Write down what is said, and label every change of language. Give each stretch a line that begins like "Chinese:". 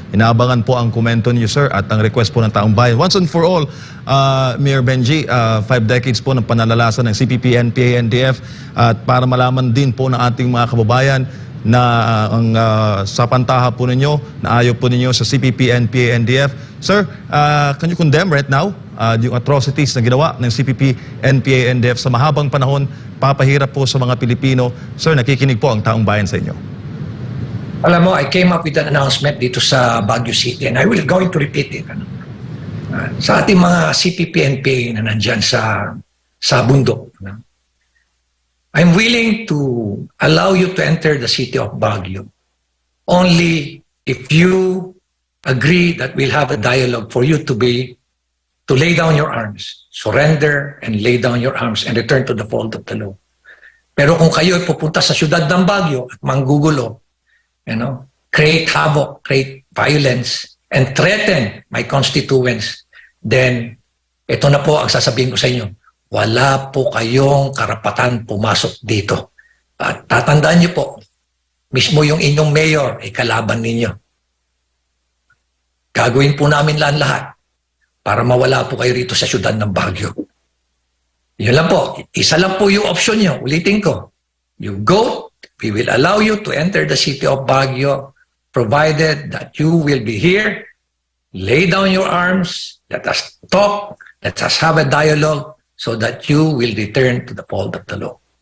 Filipino: Inaabangan po ang komento niyo, sir, at ang request po ng taong bayan.
English: Once and for all,
Filipino: Mayor Benji, 5 decades po ng panalalasan ng CPP, NPA, NDF, at para malaman din po ng ating mga kababayan na ang sa pantaha po ninyo, na ayaw po ninyo sa CPP, NPA, NDF.
English: Sir, can you condemn right now
Filipino: yung atrocities na ginawa ng CPP, NPA, NDF sa mahabang panahon, papahirap po sa mga Pilipino? Sir, nakikinig po ang taong bayan sa inyo. Alam mo,
English: I came up with an announcement
Filipino: dito sa
English: Baguio City and I will going to repeat it.
Filipino: Sa ating mga CPP, NPA na nandyan sa bundok,
English: I'm willing to allow you to enter the city of Baguio only if you agree that we'll have a dialogue for you to lay down your arms, surrender and lay down your arms and return to the fold of the law.
Filipino: Pero kung kayo ay pupunta sa siyudad ng Baguio at manggugulo,
English: create havoc, create violence, and threaten my constituents, then
Filipino: ito na po ang sasabihin ko sa inyo. Wala po kayong karapatan pumasok dito. At tatandaan niyo po, mismo yung inyong mayor ay kalaban ninyo. Gagawin po namin lahat para mawala po kayo rito sa siyudad ng Baguio. Yun lang po. Isa lang po yung option nyo. Ulitin ko.
English: You go, we will allow you to enter the city of Baguio provided that you will be here, lay down your arms, let us talk, let us have a dialogue, so that you will return to the fold of the law.